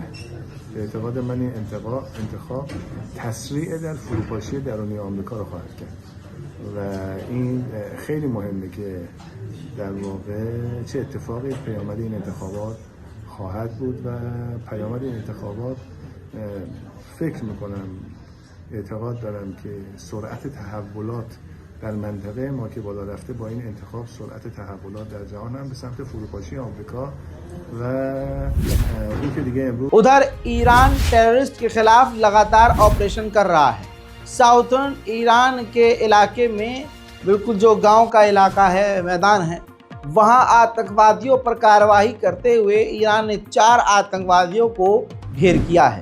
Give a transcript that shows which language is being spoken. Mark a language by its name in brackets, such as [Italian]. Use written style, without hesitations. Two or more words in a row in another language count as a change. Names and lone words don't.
[Persian] به اعتقاد من این انتخاب تسریع در فروپاشی درونی آمریکا رو خواهد کرد و این خیلی مهمه که در واقع چه اتفاقی پیامد این انتخابات خواهد بود و پیامد این انتخابات فکر میکنم، اعتقاد دارم که سرعت تحولات در منطقه ما که بالا رفته، با این انتخاب سرعت تحولات در جهان هم به سمت فروپاشی آمریکا و که دیگه امروز [Hindi] उधर ईरान टेररिस्ट के खिलाफ लगातार ऑपरेशन कर रहा है। साउथर्न ईरान के इलाके में बिल्कुल जो गांव का इलाका है, मैदान है, वहां आतंकवादियों पर कार्रवाई करते हुए ईरान ने 4 आतंकवादियों को ढेर किया है।